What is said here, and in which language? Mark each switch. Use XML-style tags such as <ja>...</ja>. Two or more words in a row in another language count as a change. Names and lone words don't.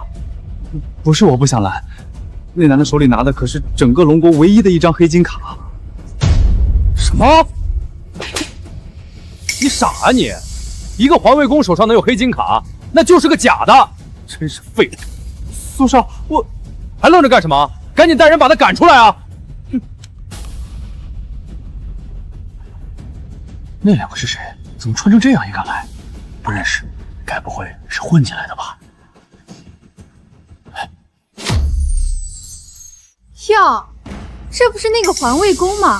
<zh>不是我不想攔，那男的手裡拿的可是整個龍國唯一的一張黑金卡。什麼？你傻啊你！一個環衛工手上能有黑金卡，那就是個假的，真是廢物！蘇少，我還愣着幹什麼？趕緊帶人把他趕出來啊！那兩個是誰？怎麼穿成這樣也敢來？不認識，該不會是混進來的吧？喲，這不是那個環衛宮嗎？</zh>